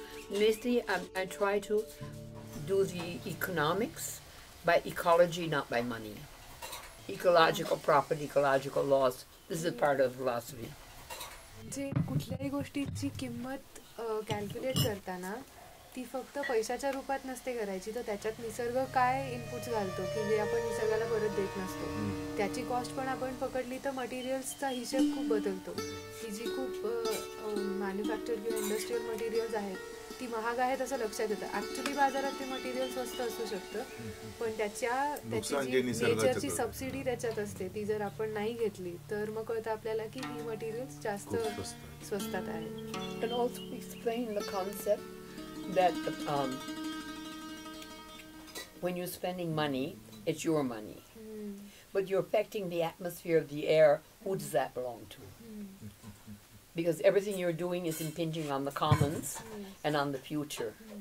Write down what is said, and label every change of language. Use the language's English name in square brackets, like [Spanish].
[English] Lately, I try to do the economics by ecology, not by money. Ecological profit, ecological loss. This is part of philosophy. [Marathi] जे कुठल्याही गोष्टीची किंमत calculate करताना ती फक्त पैशाच्या रूपात नसते करायची, तर त्याच्यात निसर्ग काय इनपुट्स घालतो की जे आपण निसर्गाला परत देत नसतो, त्याची कॉस्ट पण आपण पकडली तर मटेरियल्सचा हिशेब खूप बदलतो. की जी खूप मॅन्युफॅक्चर किंवा इंडस्ट्रियल मटेरियल्स आहेत ती महाग आहेत असं लक्षात येतं. ॲक्च्युली बाजारात ते मटेरियल स्वस्त असू शकतं, पण त्याची जी नेचरची सबसिडी त्याच्यात असते ती जर आपण नाही घेतली तर मग कळतं आपल्याला की ही मटेरियल्स जास्त स्वस्तात आहेत. [English] And also explain the concept that when you're spending money, it's your money. But you're affecting the atmosphere of the air. Who does that belong to? Because everything you're doing is impinging on the commons and on the future.